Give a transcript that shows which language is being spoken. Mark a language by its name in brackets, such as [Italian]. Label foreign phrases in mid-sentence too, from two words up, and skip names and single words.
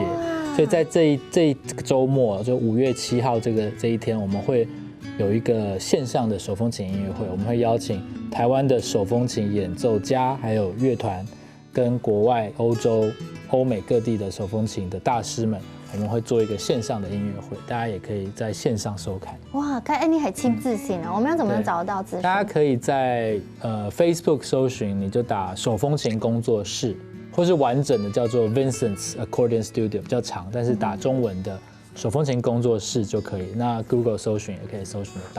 [Chinese] 所以在這一個週末，就5月7號這一天，我們會有一個線上的手風琴音樂會，我們會邀請台灣的手風琴演奏家，還有樂團，跟國外歐洲、歐美各地的手風琴的大師們。我們會做一個線上的音樂會，大家也可以在線上收看。哇，你很親自信啊！我們要怎麼找得到資訊？大家可以在Facebook 搜尋，你就打手風琴工作室，或是完整的叫做 [English] Vincent's Accordion Studio， [Chinese] 比較長，但是打中文的手风琴工作室就可以，那 Google 搜寻也可以搜寻得到。